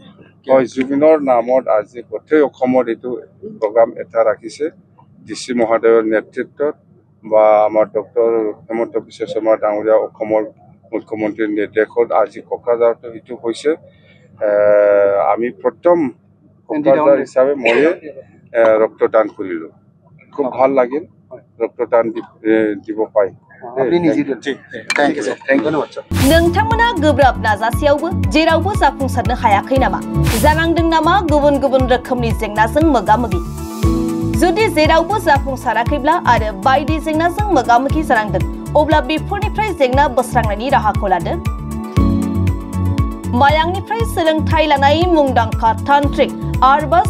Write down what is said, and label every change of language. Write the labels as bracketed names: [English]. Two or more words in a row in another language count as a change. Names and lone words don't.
[Assamese] হয় জুবিনৰ নামত আজি গোটেই অসমত এইটো প্ৰগ্ৰাম এটা ৰাখিছে ডিচি মহোদয়ৰ নেতৃত্বত বা আমাৰ ডক্টৰ হেমন্ত বিশ্ব শৰ্মা ডাঙৰীয়া অসমৰ মুখ্যমন্ত্ৰীৰ নিৰ্দেশত আজি কোকৰাঝাৰতো এইটো হৈছে আমি প্ৰথম কোকৰাঝাৰ হিচাপে মই ৰক্তদান কৰিলো খুব ভাল লাগিল ৰক্তদান দিব পাই [Bodo] नोंथांमोना गोब्राब नाजासेयावबो जेरावबो जाफुंसारनो हायाखै नामा जानांदों नामा गुबुन गुबुन रोखोमनि जेंनाजों मोगा-मोगि जुदि जेरावबो जाफुंसाराखैब्ला आरो बायदि जेंनाजों मोगा-मोगि जानांदों अब्ला बेफोरनिफ्राय जेंना बोस्रांनायनि राहाखौ लादो मायांनिफ्राय सोलोंथाय लानाय मुंदांखा तान्त्रिक आरबाज